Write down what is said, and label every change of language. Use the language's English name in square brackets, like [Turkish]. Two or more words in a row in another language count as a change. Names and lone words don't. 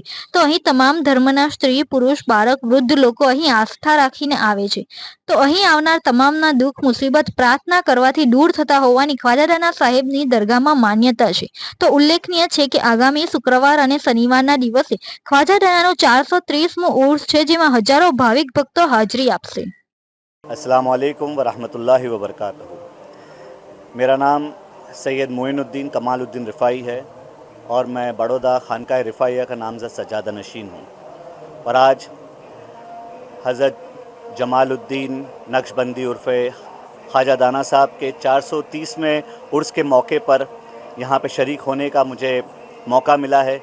[Gujarati] તો અહીં તમામ ધર્મના સ્ત્રી પુરુષ બાળક વૃદ્ધ લોકો અહીં આસ્થા રાખીને આવે છે। તો અહીં આવનાર તમામના દુઃખ મુસીબત પ્રાર્થના કરવાથી દૂર થતા હોવાની ખ્વાજાદાના સાહેબની દરગાહમાં માન્યતા છે। તો ઉલ્લેખનીય છે કે આગામી શુક્રવાર અને શનિવારના દિવસે ખ્વાજાદાનાનું 430મું ઉર્સ છે, જેમાં હજારો ભાવિક ભક્તો હાજરી આપશે। [Arabic] السلام عليكم و رحمة الله و بركاته. [Hindi] मेरा नाम सैयद मोइनुद्दीन कमालुद्दीन रिफ़ाई है और मैं बड़ौदा खानकाह रिफ़ाइया का नामज़द सज्जादा नशीन हूँ। और आज हज़रत जमालुद्दीन नक्शबंदी उर्फ़े ख्वाजादाना साहब के 430वें उर्स के मौके पर यहाँ पे शरीक होने का मुझे मौका मिला है।